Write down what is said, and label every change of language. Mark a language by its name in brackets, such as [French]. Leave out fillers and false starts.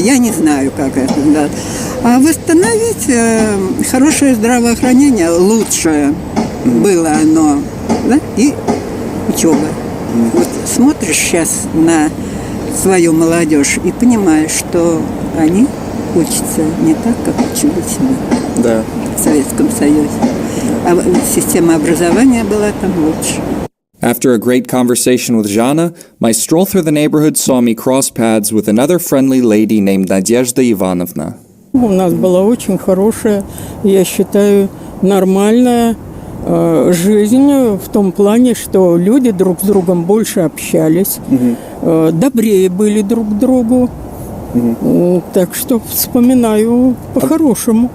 [Russian] Я не знаю, как это. Да. А восстановить хорошее здравоохранение, лучшее было оно, да, и учеба. Вот смотришь сейчас на свою молодежь и понимаешь, что они учатся не так, как учились мы в Советском Союзе. А система образования была там лучше. [English] After a great conversation with Jana, my stroll through the neighborhood saw me cross paths with another friendly lady named Nadezhda Ivanovna. [Russian] У нас была очень хорошая, я считаю, нормальная жизнь в том плане, что люди друг с другом больше общались, добрее были друг к другу. Так что вспоминаю по-хорошему.